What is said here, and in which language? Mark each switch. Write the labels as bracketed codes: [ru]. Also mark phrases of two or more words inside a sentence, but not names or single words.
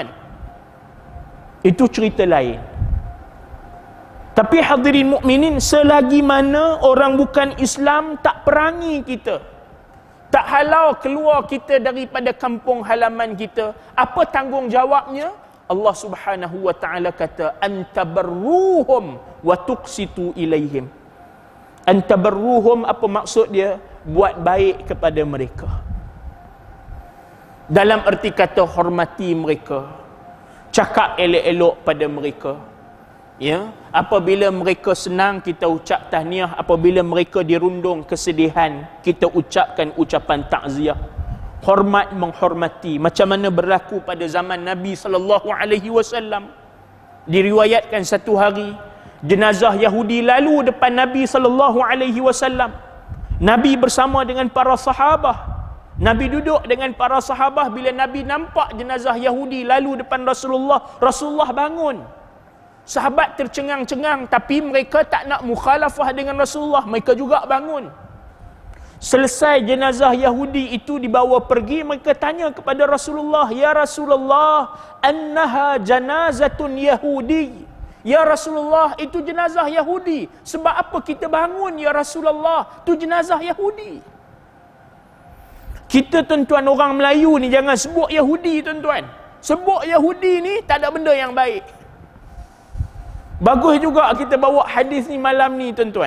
[ms] Itu cerita lain. Tapi hadirin mukminin, selagi mana orang bukan Islam tak perangi kita, tak halau keluar kita daripada kampung halaman kita, apa tanggungjawabnya? Allah [ar] سبحانه وتعالى [ms] kata, [ar] أن تبروهم وتقسطوا إليهم. [ms] Antabarruhum, apa maksud dia? Buat baik kepada mereka. Dalam erti kata hormati mereka, cakap elok-elok pada mereka. Ya, apabila mereka senang kita ucap tahniah, apabila mereka dirundung kesedihan kita ucapkan ucapan takziah. Hormat menghormati, macam mana berlaku pada zaman Nabi [ar] صلى الله عليه وسلم. [ms] Diriwayatkan satu hari jenazah Yahudi lalu depan Nabi [ar] صلى الله عليه وسلم. [ms] Nabi bersama dengan para sahabat. Nabi duduk dengan para sahabat. Bila Nabi nampak jenazah Yahudi lalu depan Rasulullah, Rasulullah bangun. Sahabat tercengang-cengang, tapi mereka tak nak mukhalafah dengan Rasulullah. Mereka juga bangun. Selesai jenazah Yahudi itu dibawa pergi, mereka tanya kepada Rasulullah, [ar] يا رسول الله, إنها جنازة يهودي. يا رسول الله, [ms] itu jenazah Yahudi. Sebab apa kita bangun [ar] يا رسول الله? [ms] Itu jenazah Yahudi. Kita tuan-tuan orang Melayu ni jangan sebut Yahudi tuan-tuan. Sebut Yahudi ni tak ada benda yang baik. Bagus juga kita bawa hadis ni malam ni tuan-tuan.